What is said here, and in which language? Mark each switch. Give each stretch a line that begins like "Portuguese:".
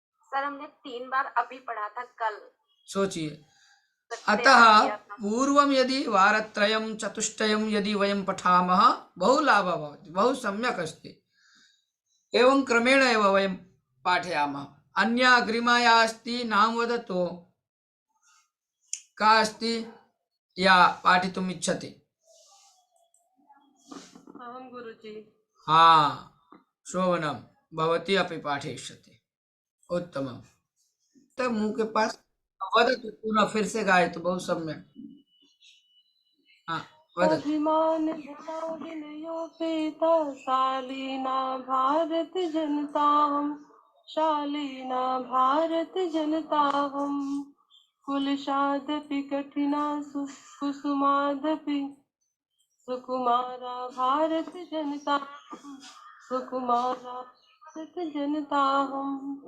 Hindi: Sir हमने 3 बार अभी पढ़ा था कल। सोचिए, सत्य
Sanskrit: अतः
Hindi: याद किया था।
Sanskrit: पूर्वं यदि वारत्रयं चतुष्टयं यदि वयं पठामः बहु लाभः भवति, बहु सम्यक् अस्ति। एवं क्रमेण एव वयं पाठयामः। अन्या अग्रिमाया अस्ति, नाम वदतु, का अस्ति या पाठितुम् इच्छति? अहं गुरुजी। हाँ, शोभनं, भवती अपि पाठयिष्यति। उत्तमं।
Hindi: तब मुंह के पास
Sanskrit: वदतु, पुनः
Hindi: फिर से गाए तो बहुत सम्यक।
Sanskrit: हाँ, वदतु। अभिमान धना विनयोपेता शालीना भारत जनता हम, शालीना भारत जनता हम, कुलशादपि कठिना कुसुमादपि सुकुमारा भारत जनता हम, सुकुमारा भारत जनता हम।